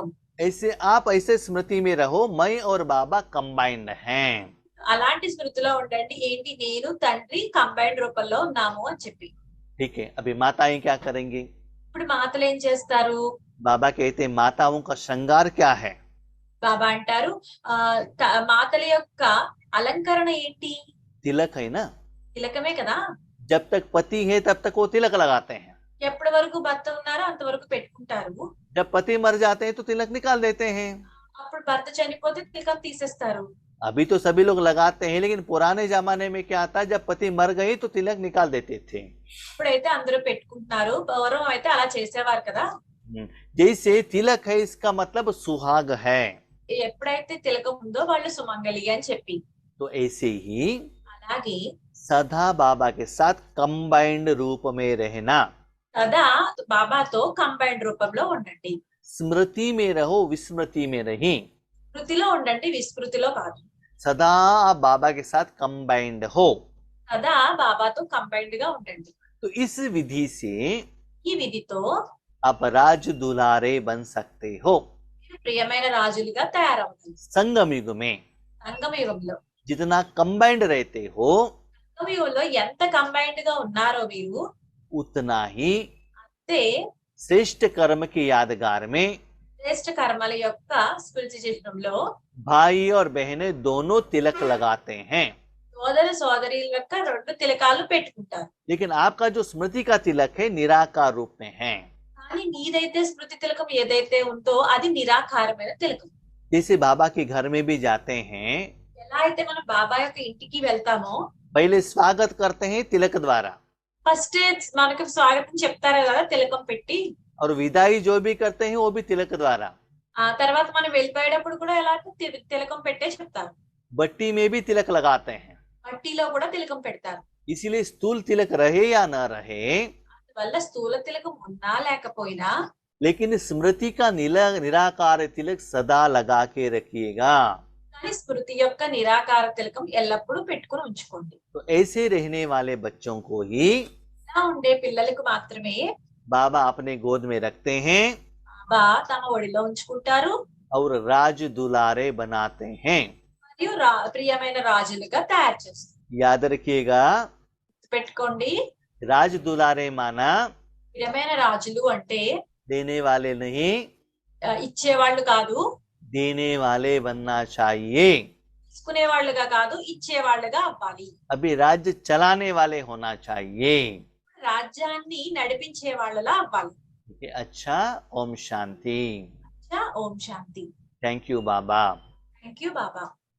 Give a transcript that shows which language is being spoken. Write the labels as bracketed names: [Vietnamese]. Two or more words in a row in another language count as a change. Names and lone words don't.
[Hindi] ऐसे आप ऐसे स्मृति में रहो, मैं और बाबा कंबाइंड हैं। [Telugu] అలాంటి స్మృతిలో ఉండండి, ఏంటి నేను తండ్రి కంబైన్డ్ రూపంలో ఉన్నాము అని చెప్పి. [Hindi] ठीक है, अभी माताएं क्या करेंगी? [Telugu] ఇప్పుడు మాతలు ఏం చేస్తారు? [Hindi] बाबा कहते हैं माताओं का श्रृंगार क्या है? [Telugu] బాబా అంటారు, మాతల యొక్క అలంకరణ ఏంటి? [Hindi] तिलक है ना। [Telugu] తిలకమే కదా. [Hindi] जब तक पति है तब तक वो तिलक लगाते हैं। [Telugu] ఎప్పటి వరకు భర్త ఉన్నారో అంతవరకు పెట్టుకుంటారు. [Hindi] जब पति मर जाते हैं तो तिलक निकाल देते हैं। [Telugu] అప్పుడు భర్త చనిపోతే తిలకం తీసేస్తారు. [Hindi] अभी तो सभी लोग लगाते हैं, लेकिन पुराने जमाने में क्या था, जब पति मर गई तो तिलक निकाल देते थे। [Telugu] ఇప్పుడైతే అందరూ పెట్టుకుంటున్నారు. పూర్వం అయితే అలా చేసేవారు కదా. [Hindi] जैसे तिलक है इसका मतलब सुहाग है, [Telugu] ఎప్పుడైతే తిలకం ఉందో వాళ్ళు సుమంగళి అని చెప్పి. [Hindi] तो ऐसे ही [Telugu] అలాగే [Hindi] सदा बाबा के साथ कंबाइंड रूप में रहना। [Telugu] సదా బాబాతో కంబైన్డ్ రూపంలో ఉండండి. [Hindi] स्मृति में रहो, विस्मृति में नहीं। [Telugu] స్మృతిలో ఉండండి, విస్మృతిలో కాదు. [Hindi] सदा आप बाबा के साथ कंबाइंड हो। [Telugu] సదా బాబాతో కంబైన్డ్ గా ఉండండి. [Hindi] तो इस विधि से [Telugu] ఈ విధితో [Hindi] आप राज दुलारे बन सकते हो। [Telugu] మీరు ప్రియమైన రాజులుగా తయారవుతారు. [Hindi] संगम युग में [Telugu] సంగమ యుగంలో [Hindi] जितना कंबाइंड रहते हो, [Telugu] సంగమ యుగంలో ఎంత కంబైన్డ్ గా ఉన్నారో మీరు [Hindi] उतना ही [Telugu] అంతే [Hindi] श्रेष्ठ कर्म की यादगार में [Telugu] శ్రేష్ఠ కర్మల యొక్క స్మృతి చిహ్నంలో [Hindi] भाई और बहनें दोनों तिलक लगाते हैं। [Telugu] సోదర సోదరి యొక్క 2 తిలకాలు పెట్టుకుంటారు. [Hindi] लेकिन आपका जो स्मृति का तिलक है निराकार रूप में है। [Telugu] కానీ మీదైతే స్మృతి తిలకం ఏదైతే ఉందో అది నిరాకారమైన తిలకం. [Hindi] जैसे बाबा के घर में भी जाते हैं, [Telugu] ఎలా అయితే మనం బాబా యొక్క ఇంటికి వెళ్తామో [Hindi] पहले स्वागत करते हैं तिलक द्वारा, [Telugu] ఫస్ట్ మనకి స్వాగతం చెప్తారు కదా తిలకం పెట్టి. [Hindi] और विदाई जो भी करते हैं वो भी तिलक द्वारा। [Telugu] ఆ తర్వాత మనం వెళ్ళిపోయేటప్పుడు కూడా ఎలా తిలకం పెట్టే చెప్తారు. [Hindi] बट्टी में भी तिलक लगाते हैं। [Telugu] మట్టిలో కూడా తిలకం పెడతారు. [Hindi] इसीलिए स्थूल तिलक रहे या न रहे, [Telugu] అందువల్ల స్థూల తిలకం ఉన్నా లేకపోయినా [Hindi] लेकिन स्मृति का निराकार तिलक सदा लगा के रखिएगा। [Telugu] కానీ స్మృతి యొక్క నిరాకార తిలకం ఎల్లప్పుడూ పెట్టుకుని ఉంచుకోండి. [Hindi] तो ऐसे रहने वाले बच्चों को ही [Telugu] ఇలా ఉండే పిల్లలకు మాత్రమే [Hindi] बाबा अपने गोद में रखते हैं [Telugu] బాబా తమ ఒడిలో ఉంచుకుంటారు [Hindi] और राज दुलारे बनाते हैं। [Telugu] మరియు ప్రియమైన రాజులుగా తయారు చేస్తారు. [Hindi] याद रखिएगा, [Telugu] పెట్టుకోండి, [Hindi] राज दुलारे माना [Telugu] ప్రియమైన రాజులు అంటే [Hindi] देने वाले नहीं, [Telugu] ఇచ్చేవాళ్ళు కాదు, [Hindi] देने वाले बनना चाहिए। [Telugu] తీసుకునే వాళ్ళుగా కాదు, ఇచ్చేవాళ్ళుగా అవ్వాలి. [Hindi] अभी राज्य चलाने वाले होना चाहिए। [Telugu] రాజ్యాన్ని నడిపించే వాళ్ళలా అవ్వాలి. [Hindi] अच्छा, ओम शांति। [Telugu] ఓం శాంతి. [English] Thank you Baba. Thank you Baba.